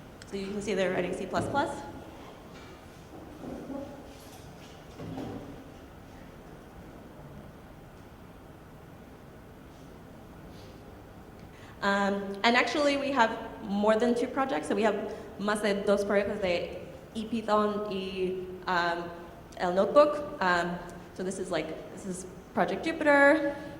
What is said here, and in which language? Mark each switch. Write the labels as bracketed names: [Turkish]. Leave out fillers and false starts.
[English] So you can see they're writing C++. And actually we have more than 2 projects. [Spanish] So we have más de 2 proyectos de ePython y el notebook. [English] So this is Project Jupyter.